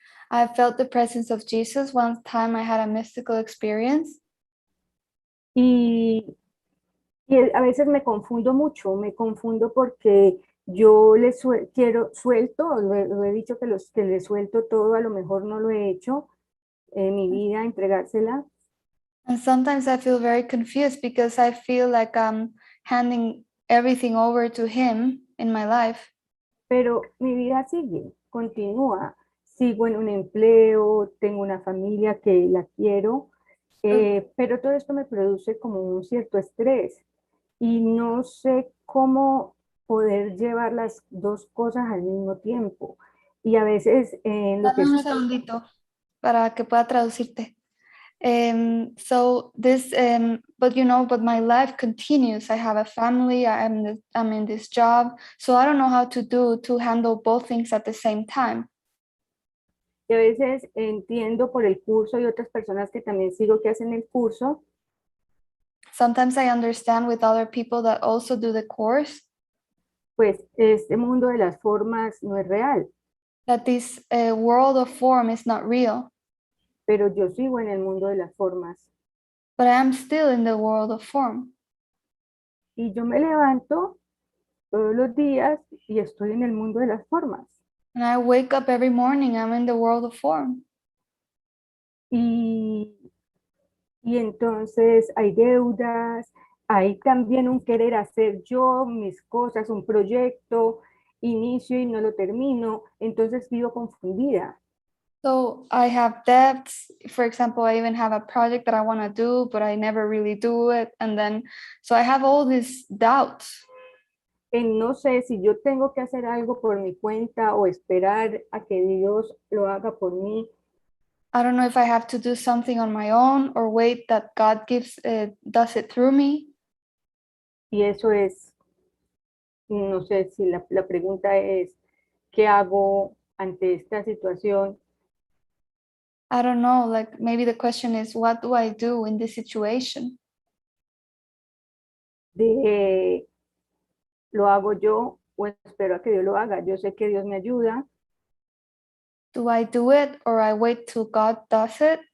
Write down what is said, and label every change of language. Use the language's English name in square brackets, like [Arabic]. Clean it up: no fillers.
[English] I felt the presence of Jesus. One time I had a mystical experience. [Spanish] Y a veces me confundo mucho, porque yo suelto, lo he dicho que le suelto todo, a lo mejor no lo he hecho en mi vida, entregársela. [English] And sometimes I feel very confused because I feel like I'm handing everything over to him in my life. [Spanish] Pero mi vida sigue, continúa. Sigo en un empleo, tengo una familia que la quiero, pero todo esto me produce como un cierto estrés y no sé cómo poder llevar las dos cosas al mismo tiempo. Y a veces lo que... Dame un segundito para que pueda traducirte. [English] So this, but my life continues. I have a family. I'm in this job, so I don't know how to handle both things at the same time. [Spanish] Y a veces entiendo por el curso y otras personas que también sigo que hacen el curso. [English] Sometimes I understand with other people that also do the course. [Spanish] Pues este mundo de las formas no es real. [English] That this world of form is not real. [Spanish] Pero yo sigo en el mundo de las formas. [English] But I am still in the world of form. [Spanish] Y yo me levanto todos los días y estoy en el mundo de las formas. [English] And I wake up every morning, I'm in the world of form. [Spanish] Y entonces hay deudas, hay también un querer hacer yo mis cosas, un proyecto, inicio y no lo termino, entonces vivo confundida. [English] So I have debts. For example, I even have a project that I want to do, but I never really do it. And then, so I have all these doubts. [Spanish] No sé si yo tengo que hacer algo por mi cuenta o esperar a que Dios lo haga por mí. [English] I don't know if I have to do something on my own or wait that God does it through me. [Spanish] Y eso es, no sé si la pregunta es, ¿qué hago ante esta situación? [English] I don't know, like maybe the question is, what do I do in this situation? [Spanish] ¿Lo hago yo o espero a que Dios lo haga? Yo sé que Dios me ayuda, [English] Do I do it or I wait till God does it?